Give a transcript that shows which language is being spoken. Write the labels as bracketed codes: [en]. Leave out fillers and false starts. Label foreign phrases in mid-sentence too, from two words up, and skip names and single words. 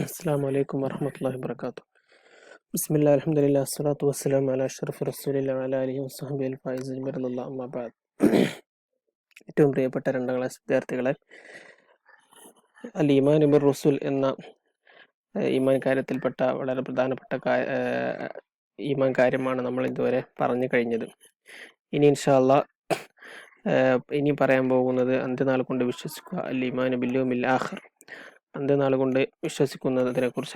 [ar] السلام عليكم ورحمة الله وبركاته. بسم الله الحمد لله الصلاة والسلام على أشرف رسول الله وعلى آله وصحبه الفائزين برضا الله أما بعد. [ml] ഏറ്റവും പ്രിയപ്പെട്ട രണ്ടാം ക്ലാസ് വിദ്യാർത്ഥികളെ, [ar] الإيمان بالرسول [ml] എന്ന ഈമാൻ കാര്യത്തിൽപ്പെട്ട വളരെ പ്രധാനപ്പെട്ട ഈമാൻ കാര്യമാണ് നമ്മൾ ഇതുവരെ പറഞ്ഞു കഴിഞ്ഞത്. ഇനി [ar] إن شاء الله [ml] ഇനി പറയാൻ പോകുന്നത് അന്ത്യനാൾ കൊണ്ട് വിശ്വസിക്കുക, [ar] الإيمان باليوم الآخر, [ml] അന്ത്യനാൾ കൊണ്ട് വിശ്വസിക്കുന്നതിനെ കുറിച്ചാണ്.